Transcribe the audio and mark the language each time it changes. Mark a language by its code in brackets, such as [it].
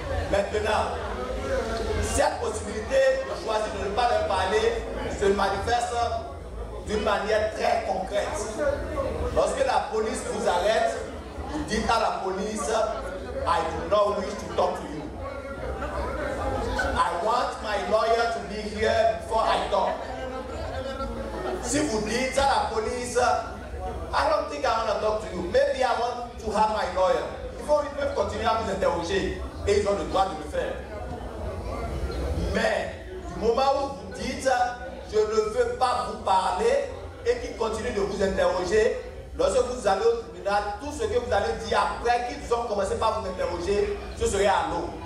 [fr] Maintenant, cette possibilité de choisir de ne pas leur parler se manifeste d'une manière très concrète. Lorsque la police vous arrête, vous dites à la police, [en] I do not wish to talk to you. I want my lawyer to be here before I talk. [fr] Si vous dites à la police, [en] I don't think I want to talk to you, maybe I want to have my lawyer. [fr] Ils peuvent continuer à vous interroger et ils ont le droit de le faire. Mais du moment où vous dites, je ne veux pas vous parler et qu'ils continuent de vous interroger, lorsque vous allez au tribunal, tout ce que vous allez dire après qu'ils ont commencé par vous interroger, ce serait à l'eau.